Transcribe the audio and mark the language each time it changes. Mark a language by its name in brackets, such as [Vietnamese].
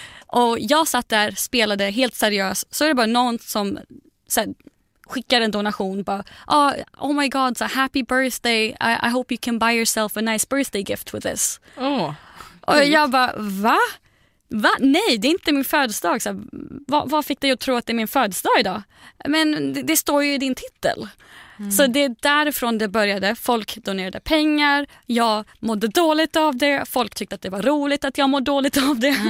[Swedish] Och jag satt där, spelade helt seriöst. Så är det bara någon som skickar en donation. [English] Bara, oh my god, so happy birthday. I hope you can buy yourself a nice birthday gift with this. [Swedish] Och jag bara, va? Nej, det är inte min födelsedag. Så, vad fick dig att tro att det är min födelsedag idag? Men det står ju i din titel. Så det är därifrån det började. Folk donerade pengar. Jag mådde dåligt av det. Folk tyckte att det var roligt att jag mådde dåligt av det.